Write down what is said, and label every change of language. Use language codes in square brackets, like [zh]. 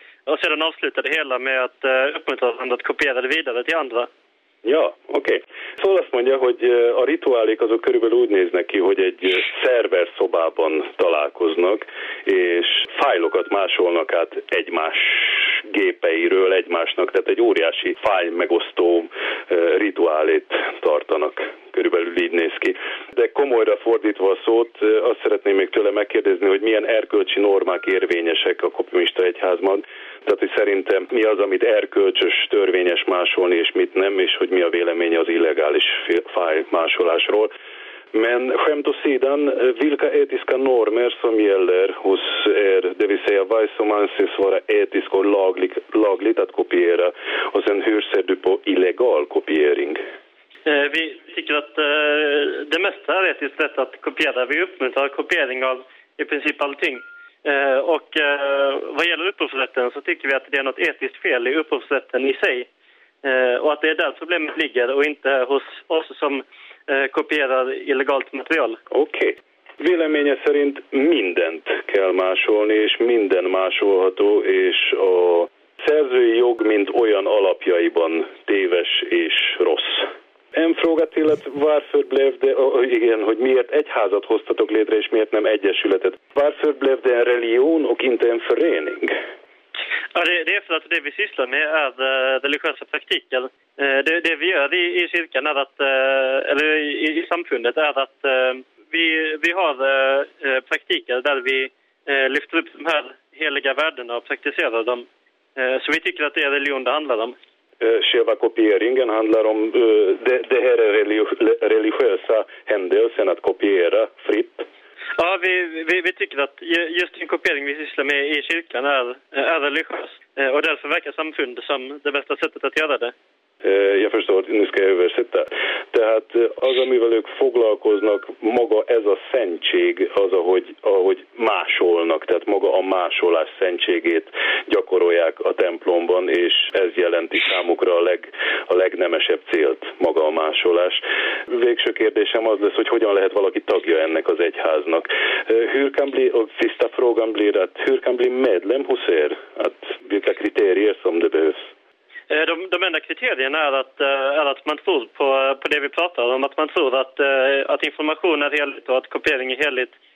[sv] Och sedan avsluta det hela med att uppmuntra varandra att kopiera det vidare till andra. Ja, oké. Okay. [hu] Szóval azt mondja, hogy a rituálék azok körülbelül úgy néznek ki, hogy egy szerver szobában találkoznak, és fájlokat másolnak át egymás gépeiről egymásnak, tehát egy óriási fájl megosztó rituálét tartanak. Körülbelül így néz ki. De komolyra fordítva a szót, azt szeretném még tőle megkérdezni, hogy milyen erkölcsi normák érvényesek a kopimista egyházban. Tehát, hogy szerintem mi az, amit erkölcsös, törvényes másolni, és mit nem, és hogy mi a véleménye az illegális fájl másolásról. [sv] Men skämt åsidan, vilka etiska normer som gäller hos er, det vill säga vad som anses vara etiskt och lagligt att kopiera, och sen hur ser du på illegal kopiering? Vi tycker att det mesta är etiskt rätt att kopiera. Vi uppmuntrar kopiering av i princip allting. Och vad gäller upphovsrätten så tycker vi att det är något etiskt fel i upphovsrätten i sig. Och att det är där problemet ligger och inte hos oss som kopierar illegalt material. Okej. [hu] Véleménye szerint mindent kell másolni, és minden másolható, és a szerzői jog mint olyan alapjaiban téves és rossz. [sv] En fråga till att varför blev det, igen, [hu] hogy miért egyházat hoztatok létre, és miért nem egyesületet? [sv] Varför blev det en religion och inte en förening? Ja, det är för att det vi sysslar med är religiösa praktiker. Det vi gör i kyrkan är att, eller i samfundet är att vi har praktiker där vi lyfter upp de här heliga värdena och praktiserar dem. Så vi tycker att det är religion det handlar om. Själva kopieringen handlar om det här religiösa händelsen att kopiera fritt. Ja, vi tycker att just en kopiering vi sysslar med i kyrkan är religiös. Och därför verkar samfund som det bästa sättet att göra det. Jag förstår, nu ska jag översätta. [hu] Tehát az, amivel ők foglalkoznak, maga ez a szentség, az, ahogy másolnak, tehát maga a másolás szentségét gyakorolják a templomban, és ez jelenti számukra a legnemesebb célt, maga a másolás. Végső kérdésem az lesz, hogy hogyan lehet valaki tagja ennek az egyháznak. [sv] Hur kan bli, och sista frågan blir att, hur kan bli medlem hos er? Att vilka kriterier som det behövs? De enda kriterierna är att man tror på det vi pratar om, att man tror att information är heligt och att kopiering är heligt.